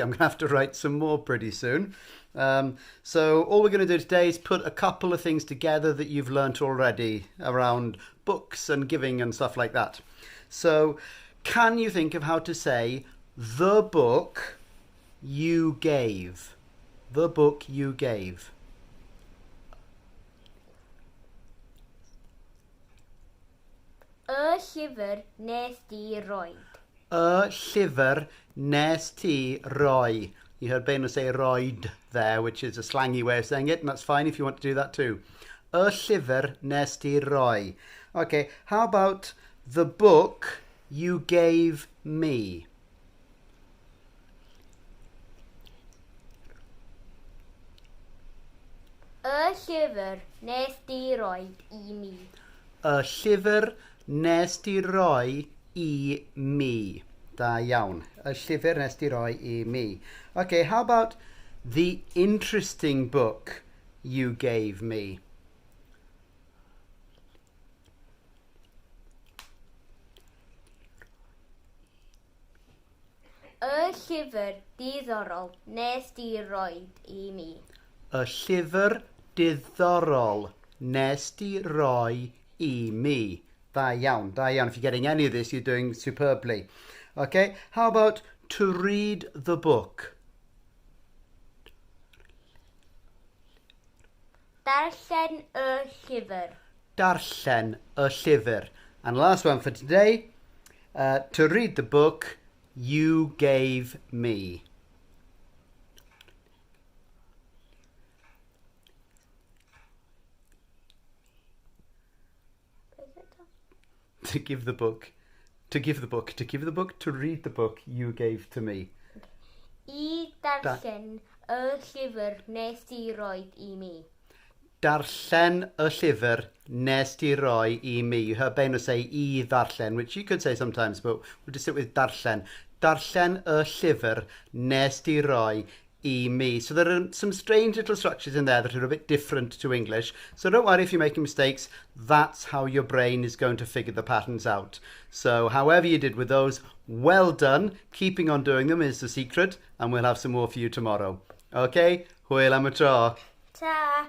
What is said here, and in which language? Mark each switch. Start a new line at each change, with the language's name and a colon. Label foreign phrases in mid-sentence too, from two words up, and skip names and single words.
English: I'm going to have to write some more pretty soon. So all we're going to do today is put a couple of things together that you've learnt already around books and giving and stuff like that. So can you think of how to say the book you gave? The book you gave.
Welsh: Y llyfr wnest ti roi. Y llyfr wnest ti roi.
English: You heard Bain say roid there, which is a slangy way of saying it, and that's fine if you want to do that too.
Welsh: Y llyfr wnest ti roi.
English: Okay, how about the book you gave me?
Welsh: Y llyfr wnest ti roi I mi. Y llyfr wnest ti roi I mi. Da iawn. Y llyfr wnest ti roi I mi.
English: Okay, how about the interesting book you gave me?
Welsh: Y llyfr diddorol wnest ti roi I mi. Y llyfr diddorol wnest ti roi I mi. Da iawn, da iawn.
English: If you're getting any of this, you're doing superbly. Okay, how about to read the book?
Welsh: Darllen y llyfr. Darllen y llyfr.
English: And last one for today, to read the book you gave me. To give the book, to give the book, to give the book, to read the book you gave to me.
Welsh: I darllen y llyfr wnest ti roi I mi. Darllen y llyfr wnest ti roi I mi.
English: You heard Bain say
Welsh: I ddarllen,
English: which you could say sometimes, but we'll just sit with darllen.
Welsh: Darllen y llyfr wnest ti roi I mi.
English: So there are some strange little structures in there that are a bit different to English. So don't worry if you're making mistakes. That's how your brain is going to figure the patterns out. So however you did with those, well done. Keeping on doing them is the secret, and we'll have some more for you tomorrow.
Welsh: Okay? Hwyl am y tro. Ta!